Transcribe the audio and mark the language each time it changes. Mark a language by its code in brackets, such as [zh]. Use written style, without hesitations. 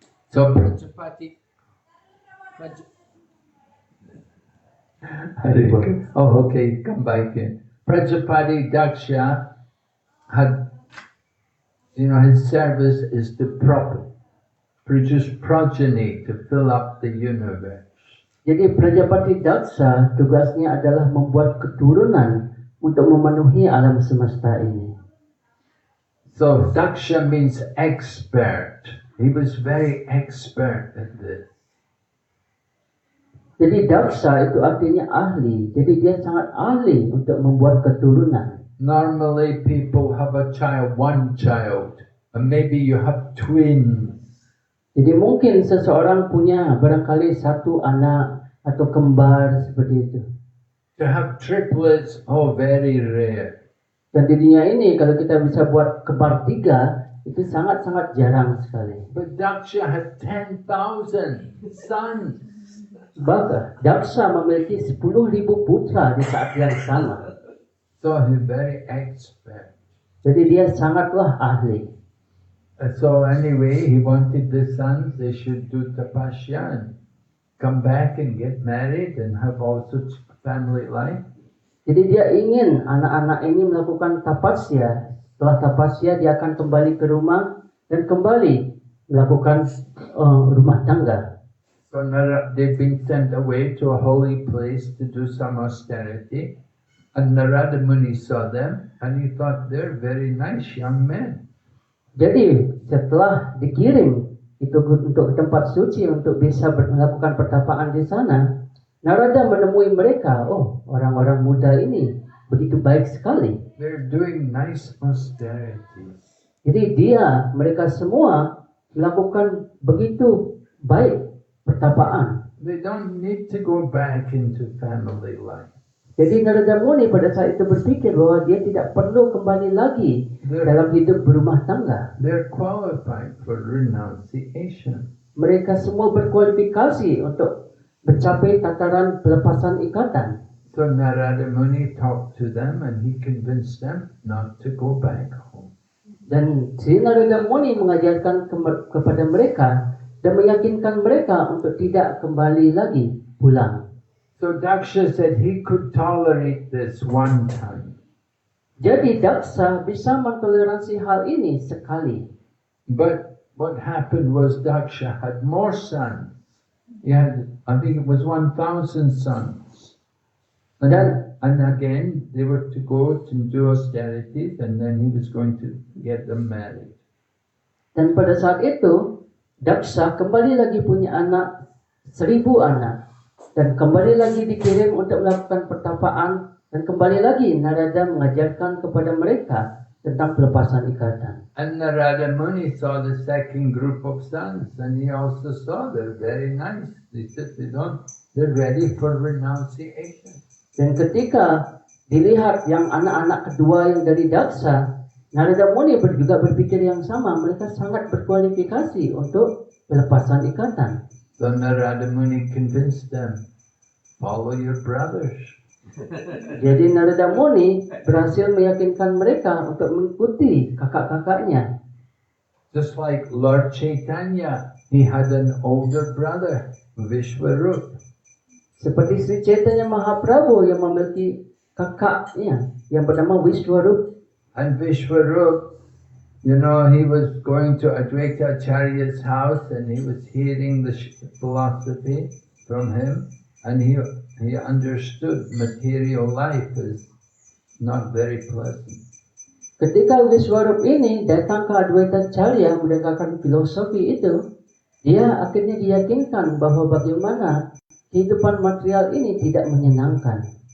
[en] So Prajapati Oh, okay, come back in. Prajapati Daksha had, his service is to produce progeny to fill up the universe. [id] Jadi Prajapati Daksa tugasnya adalah membuat keturunan untuk memenuhi alam semesta ini. [en] So Daksha means expert. He was very expert at this. [id] Jadi Daksa itu artinya ahli. Jadi dia sangat ahli untuk membuat keturunan. [en] Normally people have one child, and maybe you have twins. [id] Jadi mungkin seseorang punya barangkali satu anak, atau kembar seperti itu. [en] To have triplets, oh, very rare. [id] Dan di dunia ini kalau kita bisa buat kembar 3 itu sangat-sangat jarang sekali. [en] But Daksha had 10,000 sons. [id] Bahkan Daksa memiliki 10.000 putra di saat yang sama. [en] So he's very expert. [id] Jadi dia sangatlah ahli. [en] So anyway, he wanted the sons, they should do tapasya and come back and get married and have also family life. [id] Jadi dia ingin anak-anak ini melakukan tapasya. Setelah tapasya dia akan kembali ke rumah dan kembali melakukan rumah tangga. [en] So they've been sent away to a holy place to do some austerity. And Narada Muni saw them and he thought they're very nice young men. [id] Jadi setelah dikirim itu untuk ke tempat suci untuk bisa melakukan pertapaan di sana, Narada menemui mereka, oh orang-orang muda ini begitu baik sekali. [en] They're doing nice austerities. [id] Jadi mereka semua melakukan begitu baik pertapaan. [en] They don't need to go back into family life. [id] Jadi Narada Muni pada saat itu berpikir bahwa dia tidak perlu kembali lagi dalam hidup berumah tangga. [en] They're qualified for renunciation. [id] Mereka semua berkualifikasi untuk mencapai tataran pelepasan ikatan. [en] So Narada Muni talked to them and he convinced them not to go back home. [id] Dan Sri Narada Muni mengajarkan kepada mereka dan meyakinkan mereka untuk tidak kembali lagi pulang. [en] So Daksha said he could tolerate this one time. [id] Jadi Daksa bisa mentoleransi hal ini sekali. [en] But what happened was Daksha had more sons. He had, I think it was 1,000 sons. And again, they were to go to do austerities and then he was going to get them married. [id] Dan pada saat itu, Daksa kembali lagi punya 1,000 anak. Dan kembali lagi dikirim untuk melakukan pertapaan. Dan kembali lagi Narada mengajarkan kepada mereka tentang pelepasan ikatan. [en] And Narada Muni saw the second group of sons and he also saw they're very nice. He said they're ready for renunciation. [id] Dan ketika dilihat yang anak-anak kedua yang dari Daksa, Narada Muni juga berpikir yang sama. Mereka sangat berkualifikasi untuk pelepasan ikatan. [en] So Narada Muni convinced them, follow your brothers. [id] Jadi Narada Muni berhasil meyakinkan mereka untuk mengikuti kakak-kakaknya. [en] Just like Lord Chaitanya, he had an older brother, Vishwarup. [id] Seperti Sri Chaitanya Mahaprabhu yang memiliki kakaknya yang bernama Vishwarup. [en] And Vishwarup, you know, he was going to Advaita Acharya's house and he was hearing the philosophy from him and he understood material life is not very pleasant. [id] Ketika Vishwarup ini datang ke Advaita Acharya mendengarkan filosofi itu, dia akhirnya diyakinkan bahwa bagaimana kehidupan material ini tidak menyenangkan.